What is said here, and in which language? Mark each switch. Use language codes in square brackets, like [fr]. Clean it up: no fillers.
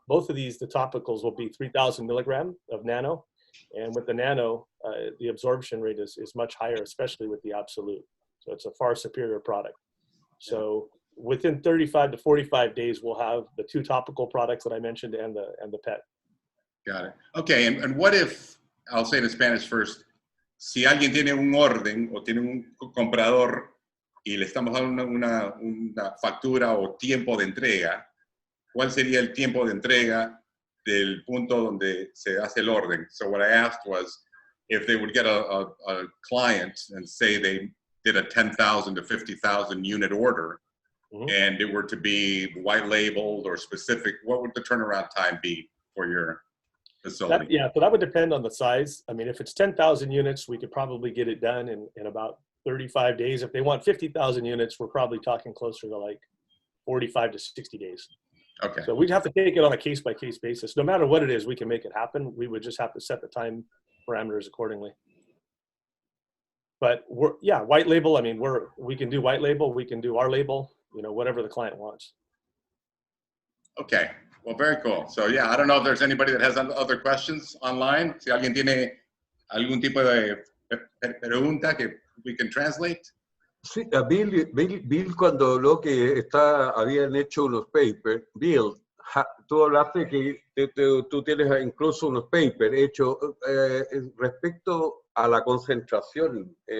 [en] Both of these, the topicals will be 3,000 milligram of nano. And with the nano, the absorption rate is much higher, especially with the absolute. So it's a far superior product. So within 35 to 45 days, we'll have the 2 topical products that I mentioned and the pet. Got it. [es] Okay, and what if, I'll say it in Spanish first, si alguien tiene un orden o tiene un comprador y le estamos dando una factura o tiempo de entrega, ¿cuál sería el tiempo de entrega del punto donde se hace el orden? [en] So what I asked was if they would get a client and say they did a 10,000 to 50,000 unit order, and it were to be white labeled or specific, what would the turnaround time be for your facility? So that would depend on the size. I mean, if it's 10,000 units, we could probably get it done in about 35 days. If they want 50,000 units, we're probably talking closer to like 45 to 60 days. Okay. So we'd have to take it on a case-by-case basis. No matter what it is, we can make it happen. We would just have to set the time parameters accordingly. But white label, I mean, we can do white label, we can do our label, whatever the client wants. Okay. Well, very cool. So I don't know if there's anybody that has other questions online. [es] Si alguien tiene algún tipo de pregunta que we can translate. Sí, a Bill cuando habló que habían hecho unos papers, Bill, tú hablaste que tú tienes incluso unos papers hechos respecto a la concentración.